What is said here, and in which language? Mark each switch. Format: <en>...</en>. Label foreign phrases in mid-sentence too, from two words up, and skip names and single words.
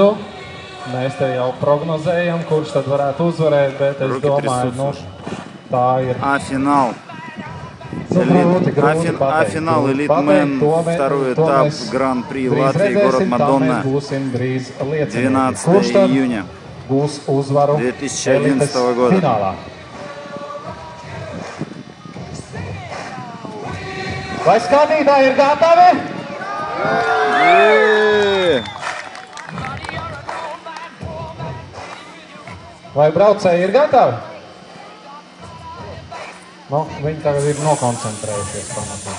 <lv>Mēs te jau prognozējam, kurš tad varētu uzvarēt, bet es domāju, tā ir.</lv> <ru>Финал. Финал Элитмен, второй этап Гран-при Латвии, город Мадонна, 12 июня 2011 года.</ru> <lv>Vai skatītāji ir gatavi? Vai braucēji ir gatavi? Viņi tagad ir nokoncentrējušies pamatīgi.</lv>